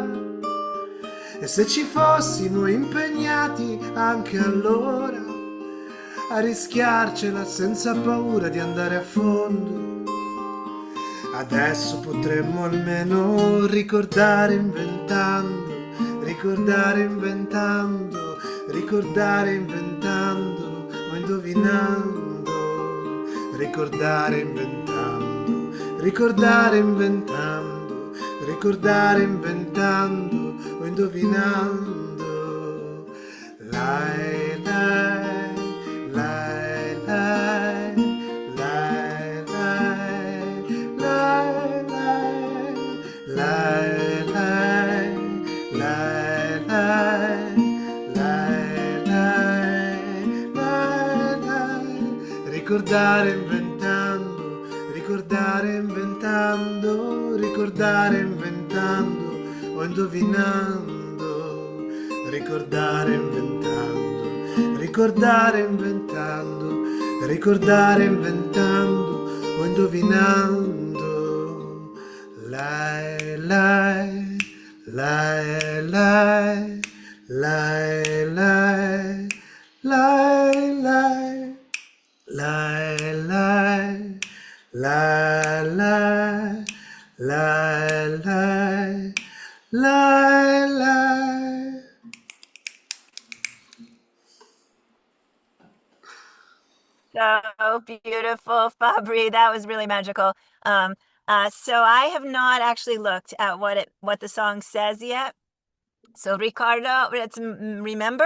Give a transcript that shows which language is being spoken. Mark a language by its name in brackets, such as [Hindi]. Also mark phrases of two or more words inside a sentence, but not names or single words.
[Italian] E se ci fossimo impegnati anche allora a rischiarcela senza paura di andare a fondo, adesso potremmo almeno ricordare inventando, ricordare inventando, ricordare inventando o indovinando. Ricordare inventando, ricordare inventando, ricordare inventando o indovinando. Lai lai, lai lai, lai lai, lai lai, lai lai, lai lai, lai lai. Ricordare inventando, ricordare inventando, ricordare inventando o indovinando, ricordare inventando, ricordare inventando, ricordare inventando o indovinando. Lai lai, lai lai, lai lai, lai lai. Lai lai, lai lai, lai lai, lai lai. [English] So beautiful, Fabri. That was really magical. So I have not actually looked at what the song says yet. So Ricardo, it's remember?